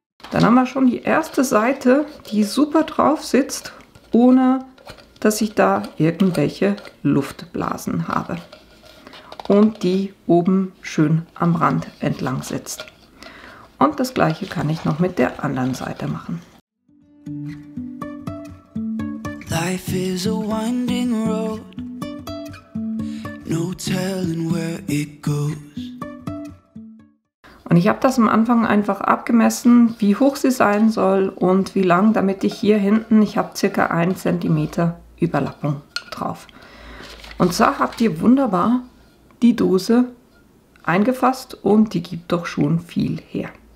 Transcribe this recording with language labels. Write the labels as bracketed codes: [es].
[de] Dann haben wir schon die erste Seite, die super drauf sitzt, ohne dass ich da irgendwelche Luftblasen habe. Und die oben schön am Rand entlang sitzt. Und das gleiche kann ich noch mit der anderen Seite machen. [en] Life is a winding road, no telling where it goes. [de] Und ich habe das am Anfang einfach abgemessen, wie hoch sie sein soll und wie lang, damit ich hier hinten, ich habe ca. 1 cm Überlappung drauf. Und so habt ihr wunderbar die Dose eingefasst und die gibt doch schon viel her.